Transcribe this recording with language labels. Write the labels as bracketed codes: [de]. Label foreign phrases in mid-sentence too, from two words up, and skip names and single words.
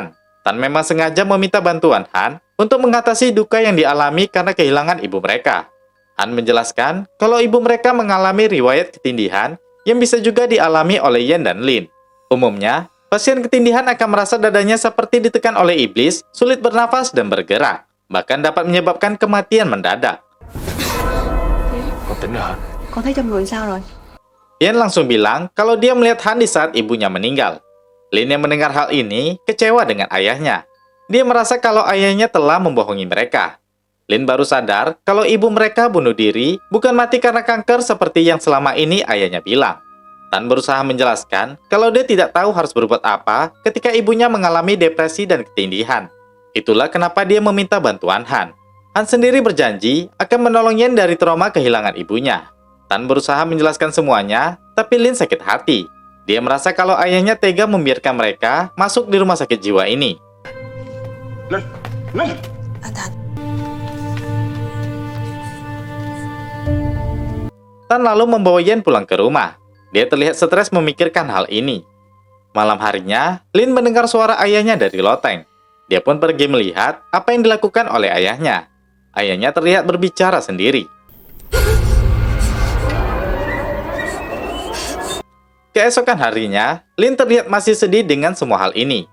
[id] Tan memang sengaja meminta bantuan Han untuk mengatasi duka yang dialami karena kehilangan ibu mereka. Han menjelaskan kalau ibu mereka mengalami riwayat ketindihan yang bisa juga dialami oleh Yen dan Lin. Umumnya, pasien ketindihan akan merasa dadanya seperti ditekan oleh iblis, sulit bernafas dan bergerak, bahkan dapat menyebabkan kematian mendadak. [vi] Con thấy trong người sao rồi? [id] Yen langsung bilang kalau dia melihat Han di saat ibunya meninggal. Lin yang mendengar hal ini kecewa dengan ayahnya. Dia merasa kalau ayahnya telah membohongi mereka. Lin baru sadar kalau ibu mereka bunuh diri bukan mati karena kanker seperti yang selama ini ayahnya bilang. Tan berusaha menjelaskan kalau dia tidak tahu harus berbuat apa ketika ibunya mengalami depresi dan ketindihan. Itulah kenapa dia meminta bantuan Han. Han sendiri berjanji akan menolong Yen dari trauma kehilangan ibunya. Tan berusaha menjelaskan semuanya, tapi Lin sakit hati. Dia merasa kalau ayahnya tega membiarkan mereka masuk di rumah sakit jiwa ini. [vi] Anh Thành. [id] Tan lalu membawa Yen pulang ke rumah. Dia terlihat stres memikirkan hal ini. Malam harinya, Lin mendengar suara ayahnya dari loteng. Dia pun pergi melihat apa yang dilakukan oleh ayahnya. Ayahnya terlihat berbicara sendiri. Keesokan harinya, Lin terlihat masih sedih dengan semua hal ini.